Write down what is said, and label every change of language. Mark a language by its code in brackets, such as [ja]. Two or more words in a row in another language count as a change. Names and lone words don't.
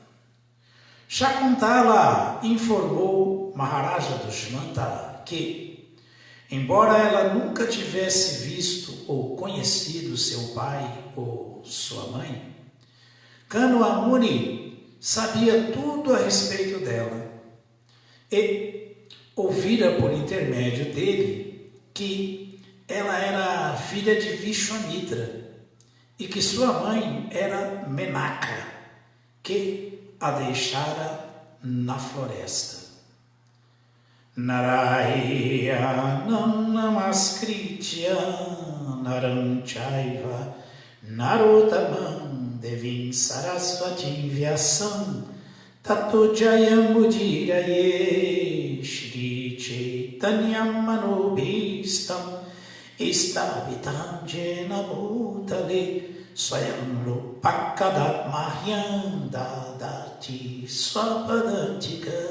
[pt] Shakuntala informou Maharaja Dushmanta que, embora ela nunca tivesse visto ou conhecido seu pai ou sua mãe, Kanwa Muni sabia tudo a respeito dela e ouvira por intermédio dele que ela era filha de Vishwamitra e que sua mãe era Menaka, que a deixara na floresta. [sa] नारायणम् नमस्कृत्य नरम् चैव नरोत्तमम् देवीम् सरस्वतीम् व्यासम् ततो जयम् उदीरये श्री चैतन्यम् मनोभीष्टम् इस्तवितम् जेन भूतले स्वयम् रूपकदात् मह्यम् ददाति स्वपदान्तिक.